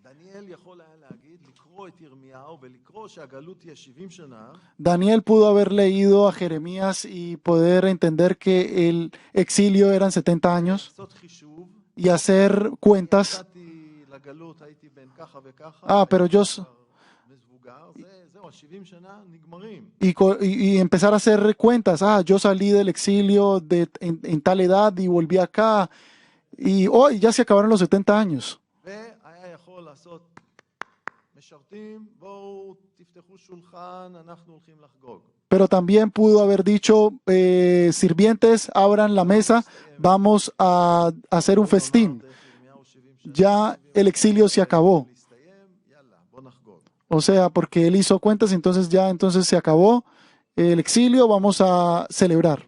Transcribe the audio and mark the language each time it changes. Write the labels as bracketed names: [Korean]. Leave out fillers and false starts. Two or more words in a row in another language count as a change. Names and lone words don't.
[Spanish] Daniel pudo haber leído a Jeremías y poder entender que el exilio eran 70 años y hacer cuentas. Pero yo... Y empezar a hacer cuentas. Yo salí del exilio en tal edad y volví acá. y hoy ya se acabaron los 70 años. [Hebrew] והיה יכול לעשות משרתים, בואו תפתחו שולחן, אנחנו הולכים לחגוג. [Spanish] Pero también pudo haber dicho, sirvientes, abran la mesa, vamos a hacer un festín. Ya el exilio se acabó. O sea, porque él hizo cuentas, entonces se acabó el exilio, vamos a celebrar.